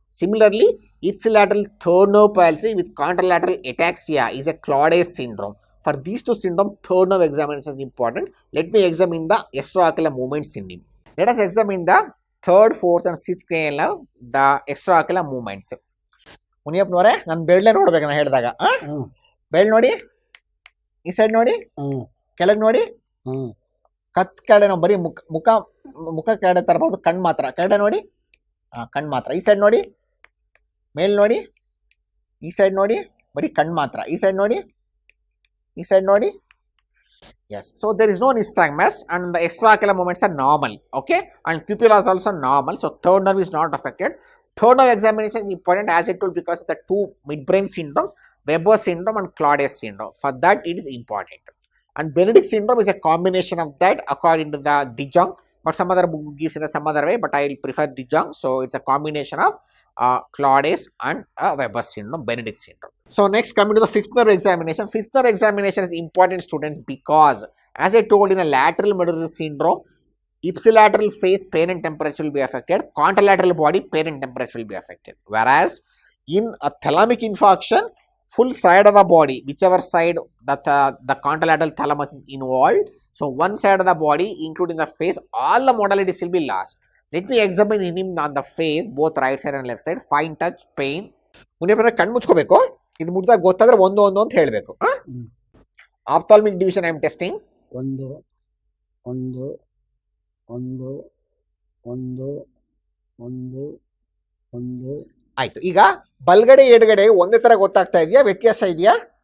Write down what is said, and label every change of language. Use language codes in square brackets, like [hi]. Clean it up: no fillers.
[en] Similarly, ipsilateral third nerve palsy with contralateral ataxia is a Claudius syndrome. For these two syndromes, third nerve examination is important. Let me examine the extraocular movements in him. Let us examine the third, fourth, and sixth cranial, the extraocular movements. [kn] ಮುನಿಯಪ್ಪನವರೇ ನಾನು ಬೆರಳೆ ನೋಡ್ಬೇಕು ನಾನು ಹೇಳಿದಾಗ ಬೆರಳು ನೋಡಿ, ಈ side ನೋಡಿ, ಕೆಳಗೆ ನೋಡಿ, ಕತ್ ಕೆಳಗೆ ನಾವು ಬರೀ ಮುಖ ಕೆಳಗಡೆ ತರಬಹುದು, ಕಣ್ಣು ಮಾತ್ರ ಕೆಳಗಡೆ ನೋಡಿ, ಕಣ್ಣು ಮಾತ್ರ, ಈ ಸೈಡ್ ನೋಡಿ, ಮೇಲ್ ನೋಡಿ, ಈ ಸೈಡ್ ನೋಡಿ, ಬರೀ ಕಣ್ಣು ಮಾತ್ರ, ಈ ಸೈಡ್ ನೋಡಿ, ಈ ಸೈಡ್ ನೋಡಿ. [en] Yes, so there is no nystagmus and the extraocular movements are normal, okay, and pupilla is also normal, so third nerve is not affected. Third nerve examination is important as I told because the two midbrain syndromes, Weber syndrome and Claudius syndrome, for that it is important. And Benedict syndrome is a combination of that according to the De Jong, but some other book gives in some other way, but I will prefer De Jong, so it's a combination of Claudius and Weber syndrome, Benedict syndrome. So next, coming to the fifth nerve examination. Fifth nerve examination is important, students, because as I told in a lateral medullary syndrome, ipsilateral face pain and temperature will be affected, contralateral body pain and temperature will be affected. Whereas in a thalamic infarction, full side of the body, whichever side that the contralateral thalamus is involved, so one side of the body, including the face, all the modalities will be lost. Let me examine him on the face, both right side and left side, fine touch, pain. [kn] ಮುನಿಯಪ್ಪನ ಕಣ್ಣು ಮುಚ್ಕೋಬೇಕು, ಇದು ಮುಟ್ದಾಗ ಗೊತ್ತಾದ್ರೆ ಒಂದು ಒಂದು ಅಂತ ಹೇಳಬೇಕು. [en] Ophthalmic division I am testing. [kn] ಒಂದು ಒಂದು ಒಂದು ಒಂದು ಒಂದು ಒಂದು ಆಯ್ತು. ಈಗ ಬಲ್ಗಡೆ ಎಡಗಡೆ ಒಂದೇ ತರ ಗೊತ್ತಾಗ್ತಾ ಇದೆಯಾ, ವ್ಯತ್ಯಾಸ ಇದೆಯಾ?